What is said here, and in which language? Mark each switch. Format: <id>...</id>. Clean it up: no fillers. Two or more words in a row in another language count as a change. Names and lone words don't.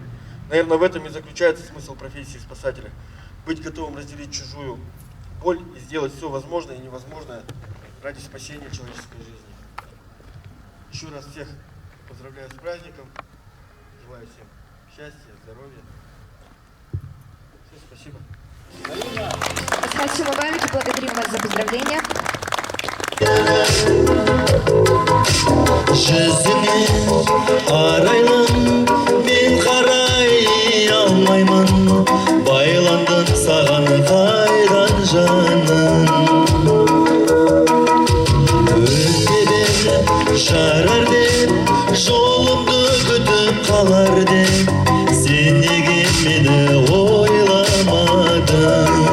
<ru>Наверное, в этом и заключается смысл профессии спасателя. Быть готовым разделить чужую боль и сделать все возможное и невозможное ради спасения человеческой жизни. Еще раз всех поздравляю с праздником. Желаю всем счастья, здоровья. Все, спасибо. Асхат Сумабаевич, благодарим вас за поздравления.</ru> <kk>Жүзіңе арайлым, мен қарай алмаймын, байландым саған қайдан жаным. Өтпе бер жарар деп, жолымды күтіп қалар деп, сен неге мені ойламадың?</kk>